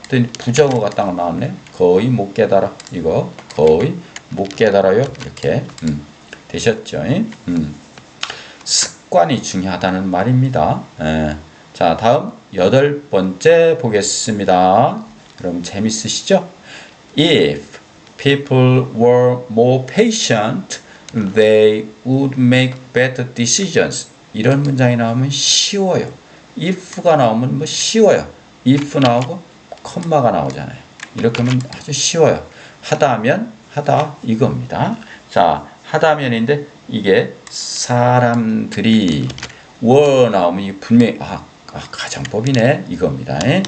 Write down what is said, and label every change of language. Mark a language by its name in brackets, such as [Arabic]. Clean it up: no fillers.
[Korean] 또 부정어가 딱 나왔네. 거의 못 깨달아. 이거 거의 못 깨달아요. 이렇게 되셨죠? 습관이 중요하다는 말입니다. 예. 자, 다음 8번째 보겠습니다. 그럼 재밌으시죠? [English] If people were more patient, they would make better decisions. [Korean] 이런 문장이 나오면 쉬워요. if가 나오면 뭐 쉬워요. if 나오고 콤마가 나오잖아요. 이렇게 하면 아주 쉬워요. 하다면 하다 이겁니다. 자, 하다면인데 이게 사람들이 were 나오면 이게 분명히 가정법이네 이겁니다.